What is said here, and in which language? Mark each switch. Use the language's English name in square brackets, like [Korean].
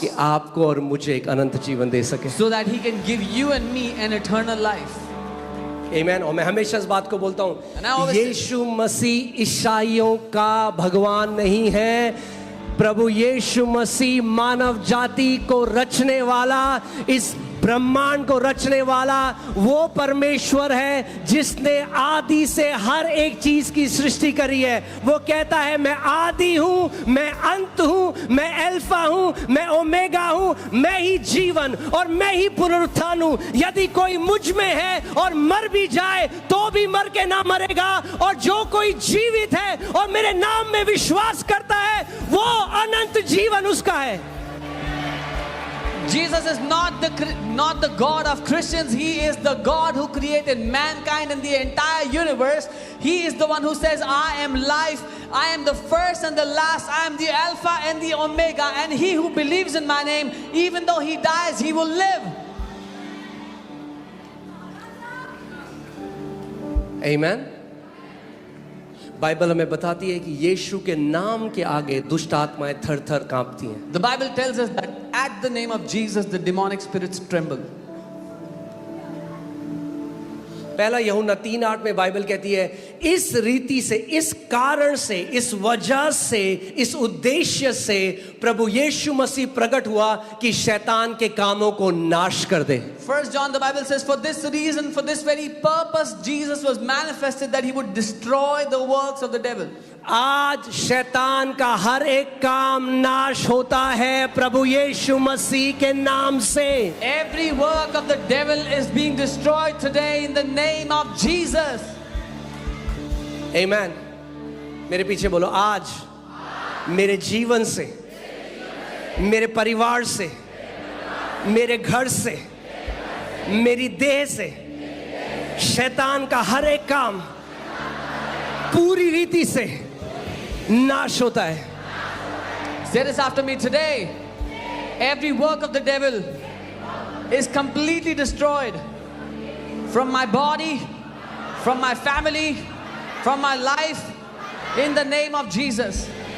[Hindi] कि आपको और मुझे एक अनंत जीवन दे सके. [English] so that he can give you and me an eternal life. [Hindi] आमीन. और मैं हमेशा इस बात को बोलता [English] And I [Hindi] हूँ, [English] always say- [Hindi] यीशु मसीह ईसाइयों का भगवान नहीं है. प्रभु यीशु मसीह मानव जाति को रचने वाला, इस ब्रह्मांड को रचने वाला वो परमेश्वर है जिसने आदि से हर एक चीज की सृष्टि करी है. वो कहता है मैं आदि हूं, मैं अंत हूं, मैं अल्फा हूं, मैं ओमेगा हूं, मैं ही जीवन और मैं ही पुनरुत्थान हूं. यदि कोई मुझ में है और मर भी जाए तो भी मर के ना मरेगा, और जो कोई जीवित है और मेरे नाम में विश्वास करता है वो अनंत जीवन उसका है. [English] Jesus is not the God of Christians. He is the God who created mankind and the entire universe. He is the one who says, I am life, I am the first and the last, I am the Alpha and the Omega, and he who believes in my name, even though he dies, he will live. [Hindi] आमीन. Bible हमें बताती है कि यीशु के नाम के आगे दुष्ट आत्माएं थर-थर कांपती हैं. [English] The Bible tells us that at the name of Jesus, the demonic spirits tremble. [Hindi] पहला यूहन्ना 3:8 में बाइबल कहती है इस रीति से, इस कारण से, इस वजह से, इस उद्देश्य से प्रभु यीशु मसीह प्रकट हुआ कि शैतान के कामों को नाश कर दे. [English] 1 John, the Bible says, for this reason, for this very purpose, Jesus was manifested, that he would destroy the works of the devil. [Hindi] आज शैतान का हर एक काम नाश होता है प्रभु यीशु मसीह के नाम से. [English] Every work of the devil is being destroyed today in the name of Jesus. [Hindi] आमीन. मेरे पीछे बोलो, आज मेरे जीवन से, मेरे परिवार से, मेरे घर से, मेरी देह से शैतान का हर एक काम पूरी रीति से नाश होता है. [English] Say this after me today. Every work of the devil is completely destroyed from my body, from my family, from my life, in the name of Jesus.